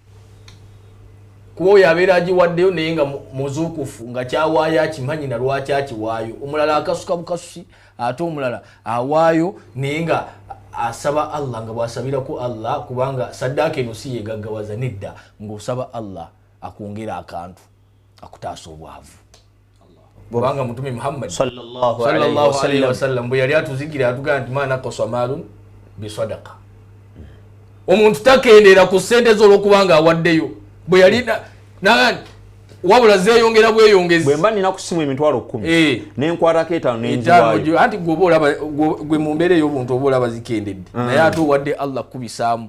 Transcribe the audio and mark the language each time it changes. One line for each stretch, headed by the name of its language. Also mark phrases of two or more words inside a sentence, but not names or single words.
Ganda: Kuba oyo abeera agiwaddeyo naye nga muzuukufu nga kyawaayo akimanyi na lwaki akiwaayo. Omulala akasuka bukasusi ate omulala awaayo naye nga asaba Allah nga bw'asabirako Allah kubanga saddaaka eno si yegaggawaza nedda ng'osaba Allah akwongera akantu akutaasa obwavu. Kubanga Mtume Muhammad
Arabic: صلى الله عليه وسلم
Ganda: bwe yali atuzikira atugamba nti
Arabic: ما نقص مال من صدقة.
Ganda: Omuntu takendeera ku ssente zo olwokubanga awaddeyo bwe yali wabula zeeyongera bweyongezi. Bwe mba nina kusimu emitwalo 10 nenkwatako 5 nenjiwaayo anti gwe mu mbeera ey'obuntu oba olaba zikendedde naye ate owadde Allah kubisaamu.